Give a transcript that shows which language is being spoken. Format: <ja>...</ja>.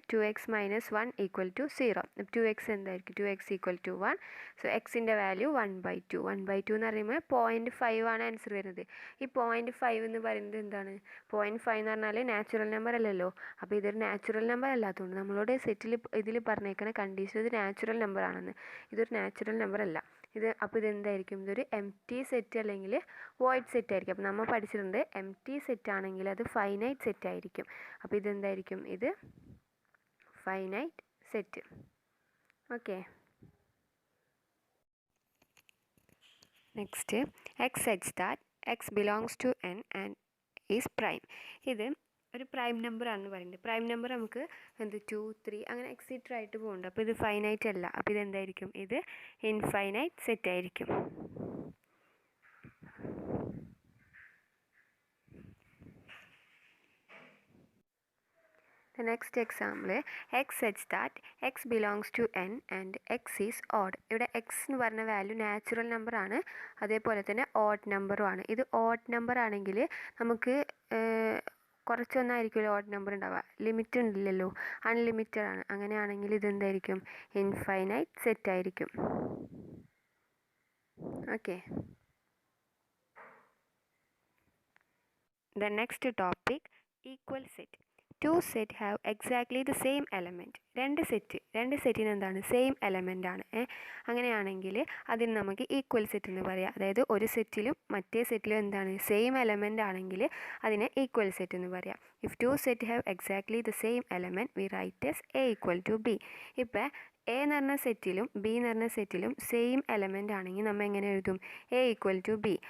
<en>2x minus 1 equal to 0.</en> <ml>2x എന്തായിരിക്കും,</ml> <en>2x equal to 1.</en> <ml>So എക്സിൻ്റെ value 1/2. 1/2 എന്ന് പറയുമ്പോൾ 0.5 ആണ് ആൻസർ വരുന്നത്. ഈ 0.5 എന്ന് പറയുന്നത് എന്താണ്, 0.5 എന്ന് പറഞ്ഞാൽ നാച്ചുറൽ നമ്പർ അല്ലല്ലോ. അപ്പോൾ ഇതൊരു നാച്ചുറൽ നമ്പർ അല്ലാത്തതുകൊണ്ട് നമ്മളോട് സെറ്റിൽ ഇതിൽ പറഞ്ഞേക്കുന്ന കണ്ടീഷൻ ഇത് നാച്ചുറൽ നമ്പർ ആണെന്ന്. ഇതൊരു നാച്ചുറൽ നമ്പർ അല്ല ഇത്. അപ്പോൾ ഇതെന്തായിരിക്കും, ഇതൊരു എം ടി സെറ്റ് അല്ലെങ്കിൽ വോയിഡ് സെറ്റ് ആയിരിക്കും. അപ്പോൾ നമ്മൾ പഠിച്ചിട്ടുണ്ട്, എം ടി സെറ്റ് ആണെങ്കിൽ അത് ഫൈനൈറ്റ് സെറ്റ് ആയിരിക്കും. അപ്പോൾ ഇതെന്തായിരിക്കും, ഇത് finite set. Okay,</ml> <en>Next x such that x belongs to N and is prime.</en> <ml>ഇത് ഒരു പ്രൈം നമ്പർ ആണെന്ന് പറയുന്നത്. പ്രൈം നമ്പർ നമുക്ക് 2, 3 അങ്ങനെ എക്സിറ്റർ ആയിട്ട് പോകുന്നുണ്ട്. അപ്പോൾ ഇത് ഫൈനൈറ്റ് അല്ല. അപ്പോൾ ഇതെന്തായിരിക്കും? ഇത് ഇൻഫൈനൈറ്റ് സെറ്റ് ആയിരിക്കും.</ml> <en>The next example, x such that x belongs to n and x is odd.</en> <ml>ഇവിടെ x എന്ന് പറഞ്ഞ വാല്യൂ നാച്ചുറൽ നമ്പർ ആണ്, അതേപോലെ തന്നെ ഓഡ് നമ്പറും ആണ്. ഇത് ഓഡ് നമ്പർ ആണെങ്കിൽ നമുക്ക് കുറച്ചൊന്നായിരിക്കുമല്ലോ ഓഡ് നമ്പർ ഉണ്ടാവുക, ലിമിറ്റ് ഉണ്ടില്ലല്ലോ, അൺലിമിറ്റഡ് ആണ്. അങ്ങനെയാണെങ്കിൽ ഇതെന്തായിരിക്കും? ഇൻഫൈനൈറ്റ് സെറ്റ് ആയിരിക്കും. Okay.</ml> <en>The next topic, equal set. Two set have exactly the same element.</en> <ml>രണ്ട് സെറ്റിന് എന്താണ്? സെയിം എലമെൻ്റ് ആണ്. അങ്ങനെയാണെങ്കിൽ അതിന് നമുക്ക് ഈക്വൽ സെറ്റ് എന്ന് പറയാം. അതായത് ഒരു സെറ്റിലും മറ്റേ സെറ്റിലും എന്താണ്? സെയിം എലമെൻ്റ് ആണെങ്കിൽ അതിനെ ഈക്വൽ സെറ്റ് എന്ന് പറയാം.</ml> <en>If two set have exactly the same element we write as A equal to B.</en> <ml>ഇപ്പോൾ എ എന്ന് പറഞ്ഞ സെറ്റിലും ബി എന്ന് പറഞ്ഞ സെറ്റിലും സെയിം എലമെൻ്റ് ആണെങ്കിൽ നമ്മൾ എങ്ങനെ എഴുതും? A equal to B.</ml>